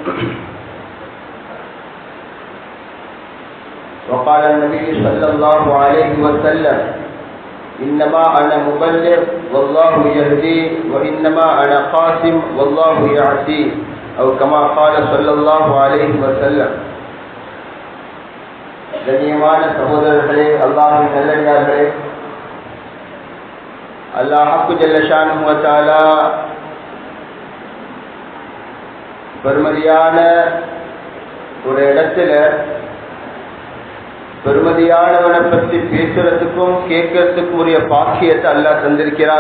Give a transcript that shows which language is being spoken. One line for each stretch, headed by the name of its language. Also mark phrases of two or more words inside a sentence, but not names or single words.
Arabic: وقال النبي صلى الله عليه وسلم إنما أنا مبلغ والله يهدي وإنما أنا قاسم والله يعصي أو كما قال صلى الله عليه وسلم
Tamil: கண்ணியமான சகோதரர்களே, அல்லாஹ்வின் நல்லடியார்களே, அல்லாஹ்
Arabic: جل شأنه وتعالى
Tamil: பெருமதியான ஒரு இடத்துல பெருமதியானவனை பற்றி பேசுறதுக்கும் கேட்கறதுக்கும் உரிய பாக்கியத்தை அல்லாஹ் தந்திருக்கிறான்.